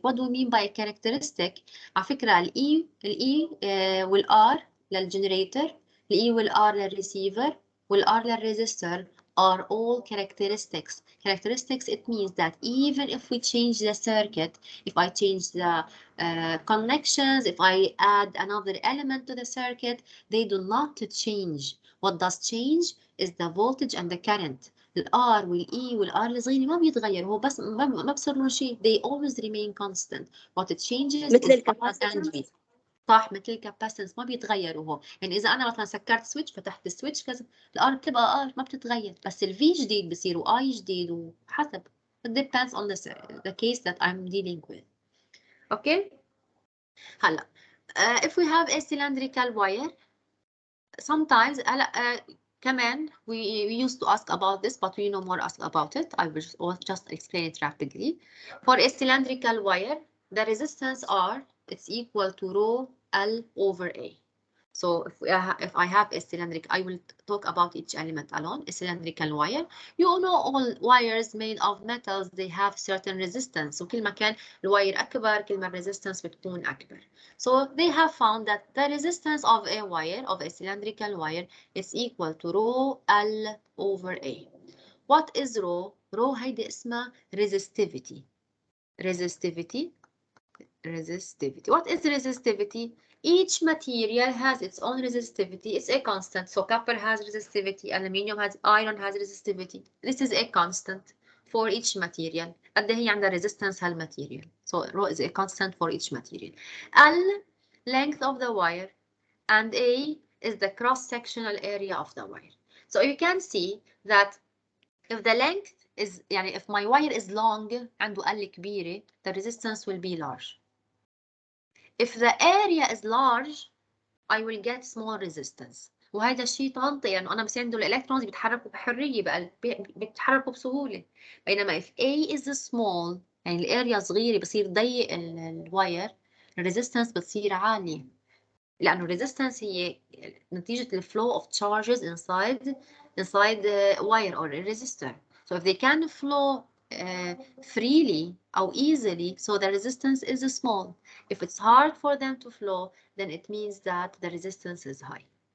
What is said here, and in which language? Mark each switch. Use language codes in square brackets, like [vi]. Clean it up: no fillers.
[en] What do we mean by a characteristic? [ar] على فكرة [en] ال E والR للgenerator, ال E والR للreceiver, والR للresistor are all characteristics. Characteristics, it means that even if we change the circuit, if I change the connections, if I add another element to the circuit, they do not change. What does change is the voltage and the current. [ar] الR والE والR الصغيرة ما بيتغير، هو بس ما بصير له شيء. [en] They always remain constant. What it changes [ar] مثل [en] is R and V. [ar] صح، مثل الكاباسيتنس ما بيتغيروا هون، يعني اذا انا مثلا سكرت سويتش فتحت السويتش كذا الار بتبقى ار ما بتتغير، بس الفي جديد بصير واي جديد وحسب. [en] it depends on the case that I'm dealing with. okay هلا if we have a cylindrical wire sometimes [ar] هلا كمان [en] we used to ask about this but we no more ask about it. I will just explain it rapidly. For a cylindrical wire the resistance R it's equal to rho L over A. So if I have a cylindrical, I will talk about each element alone. A cylindrical wire, you know all wires made of metals they have certain resistance. [ar] وكل ما كان الواير أكبر كل ما resistance بتكون أكبر. [en] So they have found that the resistance of a wire, of a cylindrical wire, is equal to rho L over A. What is rho? Rho [ar] هيدي اسمها [en] resistivity. Resistivity. What is resistivity? Each material has its own resistivity. It's a constant. So copper has resistivity, aluminium has, iron has resistivity. This is a constant for each material. [ar] قد هي عندها resistance هالماتيريال. [en] So rho is a constant for each material. L, length of the wire, and A is the cross-sectional area of the wire. So you can see that if the length is, يعني if my wire is long [ar] عنده L كبيرة, [en] the resistance will be large. If the area is large, I will get small resistance. [ar] وهذا الشيء منطقي لأنه أنا بصير عنده الإلكترونز بيتحركوا بحرية بيتحركوا بسهولة. بينما [en] if A is small [ar] يعني الاريا صغيرة بصير ضيق الواير الريزيستنس بتصير عالية. لأنه الريزيستنس هي نتيجة [en] the flow of charges inside the wire or a resistor. So if they can flow freely or easily, so the resistance is small. If it's hard for them to flow, then it means that the resistance is high.